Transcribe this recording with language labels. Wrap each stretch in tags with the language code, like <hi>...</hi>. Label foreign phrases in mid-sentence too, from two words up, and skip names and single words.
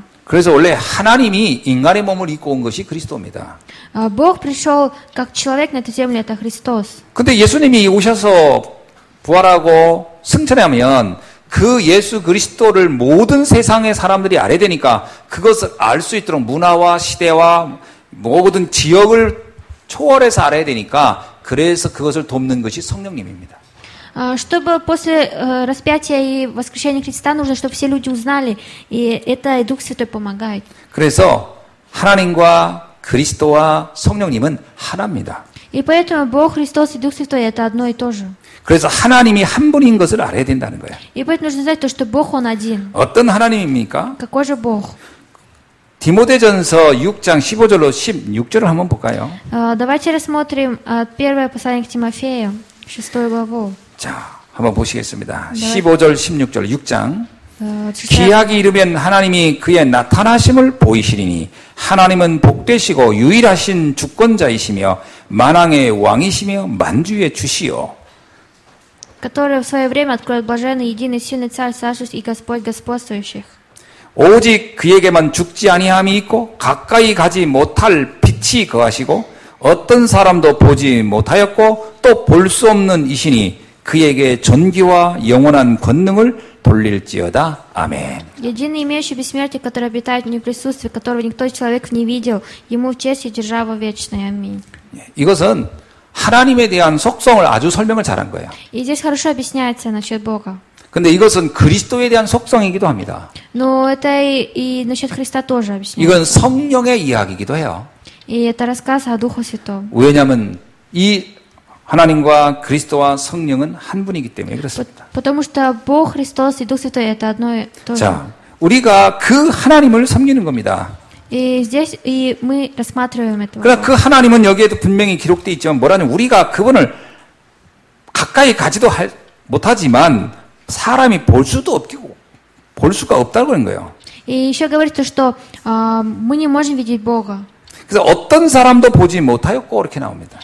<ko>그래서 원래 하나님이 인간의 몸을 입고 온 것이 그리스도입니다.</ko> <ru>Бог пришел как человек на эту землю, это Христос.</ru> <ko>근데 예수님이 오셔서 부활하고 승천하면 그 예수 그리스도를 모든 세상의 사람들이 알아야 되니까 그것을 알 수 있도록 문화와 시대와 모든 지역을 초월해서 알아야 되니까 그래서 그것을 돕는 것이 성령님입니다.</ko> <ru>Чтобы после распятия и воскрешения Христа нужно, чтобы все люди узнали, и это и Дух Святой помогает.</ru> <ko>그래서 하나님과 그리스도와 성령님은 하나입니다.</ko> <ru>И поэтому Бог, Христос и Дух Святой это одно и то же.</ru> <ko>그래서 하나님이 한 분인 것을 알아야 된다는 거예요.</ko> <ru>И поэтому нужно знать то, что Бог Он один.</ru> <ko>어떤 하나님입니까?</ko> <ru>Какой же Бог?</ru> <ko>디모데전서 6장 15절로 16절을 한번 볼까요?</ko> <ru>Давайте рассмотрим первое послание к Тимофею, 6 главу.</ru> <ko>자, 한번 보시겠습니다. 15절, 16절, 6장.</ko> <ru>Читаем.</ru> <ko>기약이 이르면 하나님이 그의 나타나심을 보이시리니 하나님은 복되시고 유일하신 주권자이시며 만왕의 왕이시며 만주의 주시요.</ko> <ru>Который в свое время откроет блаженный, единый, сильный Царь, царствующий и Господь господствующих.</ru> <ko>오직 그에게만 죽지 아니함이 있고 가까이 가지 못할 빛이 거하시고 어떤 사람도 보지 못하였고 또 볼 수 없는 이시니 그에게 존귀와 영원한 권능을 돌릴지어다. 아멘.</ko> <ru>Единый, имеющий бессмертие, который обитает в неприсутствии, которого никто человек не видел, ему в честь и держава вечная. Аминь.</ru> <ko>이것은 하나님에 대한 속성을 아주 설명을 잘한 거예요.</ko> <ru>И здесь хорошо объясняется насчет Бога.</ru> <ko>근데 이것은 그리스도에 대한 속성이기도 합니다.</ko> <ru>Но это и насчет Христа тоже объясняется.</ru> <ko>이건 성령의 이야기이기도 해요.</ko> <ru>И это рассказ о Духе Святом.</ru> <ko>왜냐하면 이 하나님과 그리스도와 성령은 한 분이기 때문에 그렇습니다.</ko> <ru>Потому что Бог, Христос и Дух Святой это одно и то же.</ru> <ko>자, 우리가 그 하나님을 섬기는 겁니다.</ko> <ru>И здесь и мы рассматриваем этого.</ru> <ko>그러나 그 하나님은 여기에도 분명히 기록되어 있지만 뭐라냐면 우리가 그분을 가까이 가지도 못하지만 사람이 볼 수도 없고 볼 수가 없다고 그런 거예요.</ko> <ru>И еще говорится, что мы не можем видеть Бога.</ru> <ko>그래서 어떤 사람도 보지 못하였고 이렇게 나옵니다.</ko>